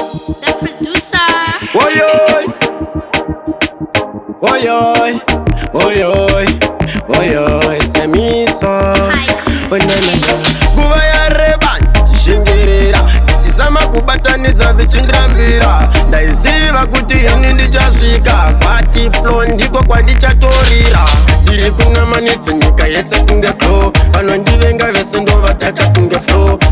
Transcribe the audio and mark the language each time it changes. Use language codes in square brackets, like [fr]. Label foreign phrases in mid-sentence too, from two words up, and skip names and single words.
[en] The producer. Oi, oi. Oi, oi. Oi, oi. Oi, oi. Semiso. Hi. Oh, na, na, na. [sn] Nguva yareba, tichingerera. Tizama kubatanidza vichindirambira. Ndaiziva kuti ini ndichasvika. Kwati flow ndiko kwandichatorira. Ndiri kunamanidza nyika yese kunge glow. Vanondivenga vese ndovataka kunge flow.